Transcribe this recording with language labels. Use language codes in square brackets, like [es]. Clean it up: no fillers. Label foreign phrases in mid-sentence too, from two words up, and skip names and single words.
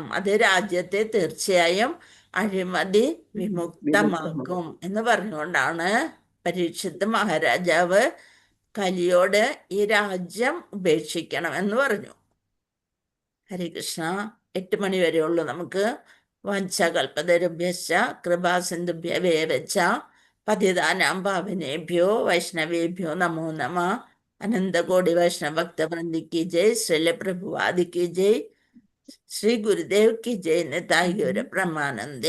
[ml] അത് രാജ്യത്തെ തീർച്ചയായും അഴിമതി വിമുക്തമാക്കും എന്ന് പറഞ്ഞുകൊണ്ടാണ് പരീക്ഷിത് മഹാരാജാവ് കലിയോട് ഈ രാജ്യം ഉപേക്ഷിക്കണം എന്ന് പറഞ്ഞു. ഹരികൃഷ്ണ. 8 മണി വരെയുള്ളൂ നമുക്ക്. [sa] वाञ्छाकल्पतरुभ्यश्च कृपासिन्धुभ्य एव च पतितानां पावनेभ्यो वैष्णवेभ्यो नमो नमः. अनन्तकोटि वैष्णव भक्तवृन्दि [hi] की जय. श्रील प्रभुपाद की जय. श्री गुरुदेव की जय. निताई गौर प्रमानंदे.